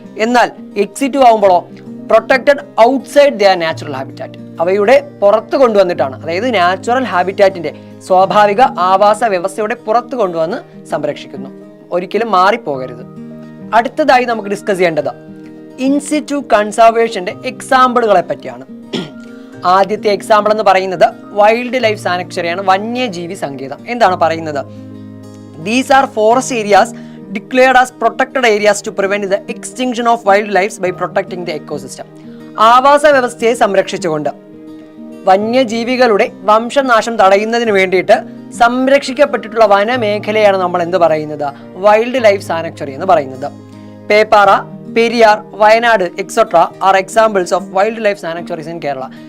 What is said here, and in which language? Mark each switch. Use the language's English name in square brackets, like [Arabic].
[Malayalam] എന്നാൽ ex situ ആവുമ്പോഴോ [English] protected outside their natural habitat, [Malayalam] അവയുടെ പുറത്ത് കൊണ്ടുവന്നിട്ടാണ്, അതായത് നാച്ചുറൽ ഹാബിറ്റാറ്റിന്റെ സ്വാഭാവിക ആവാസ വ്യവസ്ഥയുടെ പുറത്ത് കൊണ്ടുവന്ന് സംരക്ഷിക്കുന്നു. ഒരിക്കലും മാറിപ്പോകരുത്. അടുത്തതായി നമുക്ക് ഡിസ്കസ് ചെയ്യേണ്ടത് ഇൻസിറ്റു കൺസർവേഷന്റെ എക്സാമ്പിളുകളെ പറ്റിയാണ്. ആദ്യത്തെ എക്സാമ്പിൾ എന്ന് പറയുന്നത് വൈൽഡ് ലൈഫ് സാങ്ച്വറിയാണ്, വന്യജീവി സങ്കേതം. എന്താണ് പറയുന്നത്? [English] These are forest areas declared as protected areas to prevent the extinction of wildlife by protecting the ecosystem. [Malayalam] ആവാസ വ്യവസ്ഥയെ സംരക്ഷിച്ചുകൊണ്ട് വന്യജീവികളുടെ വംശനാശം തടയുന്നതിന് വേണ്ടിയിട്ട് സംരക്ഷിക്കപ്പെട്ടിട്ടുള്ള വനമേഖലയാണ് നമ്മൾ എന്ത് പറയുന്നത്? വൈൽഡ് ലൈഫ് സാങ്ച്വറി എന്ന് പറയുന്നത്. [English] Peppara, Periyar, Wayanad etcetera are examples of wildlife sanctuaries in Kerala.